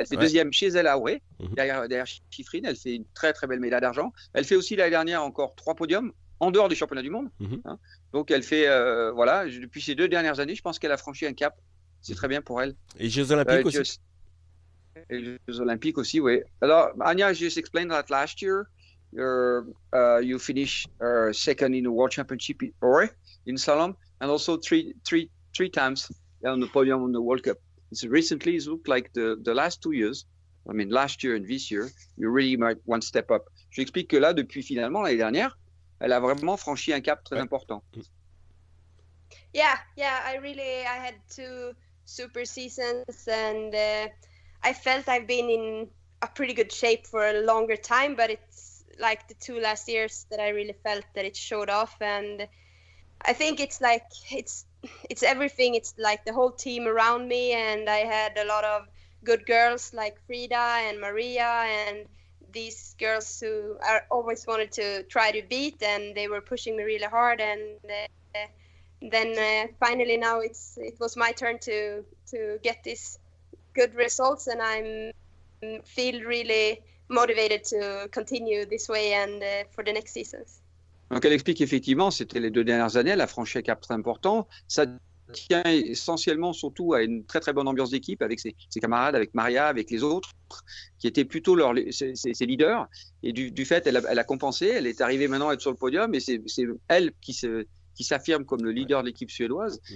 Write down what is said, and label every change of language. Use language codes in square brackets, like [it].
[fr] elle fait deuxième chez elle à Auré, derrière Chiffrine. Elle fait une très très belle médaille d'argent. Elle fait aussi l'année dernière encore 3 podiums en dehors des championnats du monde. Hein. Donc elle fait, voilà, depuis ces 2 dernières années, je pense qu'elle a franchi un cap. C'est très bien pour elle. Et Jeux Olympiques aussi. Et les Jeux Olympiques aussi, oui. Alors, [en] Anya, just explained that last year. You finished second in the World Championship in Auré, in slalom, and also three times on the podium on the World Cup. Recently, it looked like the last 2 years, I mean last year and this year, you really might one step up. [fr] Je explique que là, depuis finalement l'année dernière, elle a vraiment franchi un cap très important. [en] Yeah, I had 2 super seasons, and I felt I've been in a pretty good shape for a longer time, but it's like the 2 last years that I really felt that it showed off, and I think it's everything. It's like the whole team around me, and I had a lot of good girls like Frida and Maria, and these girls who I always wanted to try to beat, and they were pushing me really hard, and then finally now it was my turn to get these good results, and I feel really motivated to continue this way and for the next seasons. [fr] Donc elle explique effectivement, c'était les 2 dernières années, elle a franchi un cap très important. Ça tient essentiellement surtout à une très très bonne ambiance d'équipe avec ses camarades, avec Maria, avec les autres, qui étaient plutôt ses leaders. Et du fait, elle a compensé, elle est arrivée maintenant à être sur le podium, et c'est elle qui s'affirme comme le leader de l'équipe suédoise.